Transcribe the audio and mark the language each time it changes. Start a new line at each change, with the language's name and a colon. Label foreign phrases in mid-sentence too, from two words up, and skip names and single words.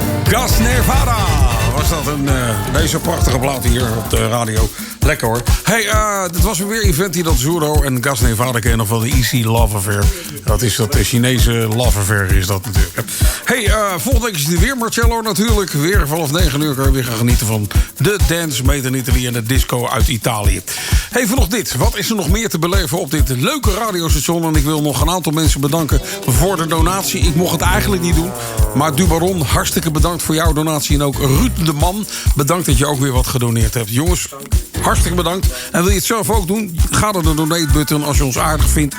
Dutch: Gas Nevada was dat deze prachtige plaat hier op de radio. Lekker hoor. Hey, dit was weer Iventi Zuro en Gas Nevada ken je nog wel, de Easy Love Affair. Dat is dat Chinese Love Affair is dat natuurlijk. Hey, volgende week is het weer Marcello natuurlijk. Weer vanaf 9 uur kan je weer gaan genieten van de
English: dance made in Italy
Dutch: en de disco uit Italië. Even nog dit. Wat is er nog meer te beleven op dit leuke radiostation? En ik wil nog een aantal mensen bedanken voor de donatie. Ik mocht het eigenlijk niet doen. Maar Dubaron, hartstikke bedankt voor jouw donatie. En ook Ruud de Man, bedankt dat je ook weer wat gedoneerd hebt. Jongens, hartstikke bedankt. En wil je het zelf ook doen? Ga naar de donate-button als je ons aardig vindt.